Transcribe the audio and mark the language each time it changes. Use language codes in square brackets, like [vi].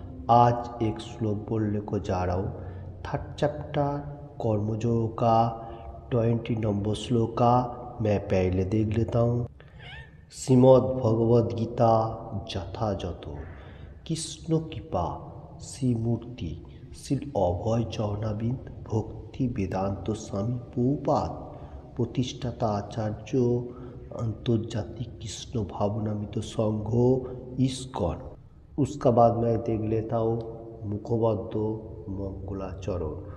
[hi] आज एक श्लोक बोलने को जा रहा हूँ। थर्ड चैप्टर कर्मयोग का 20 नंबर श्लोक का मैं पहले देख लेता हूँ। [bn] श्रीमद् भगवद गीता যথাযথ কৃষ্ণ কৃপা শ্রীমূর্তি শ্রী অভয় চরণাবিন্দ ভক্তি বেদান্ত স্বামী প্রভুপাদ প্রতিষ্ঠাতা आचार्य अंतर्जातिक कृष्ण भावनामित संघ इस्कॉन। [hi] उसका बाद मैं देख लेता हूँ मुखबद्ध मंगलाचरण।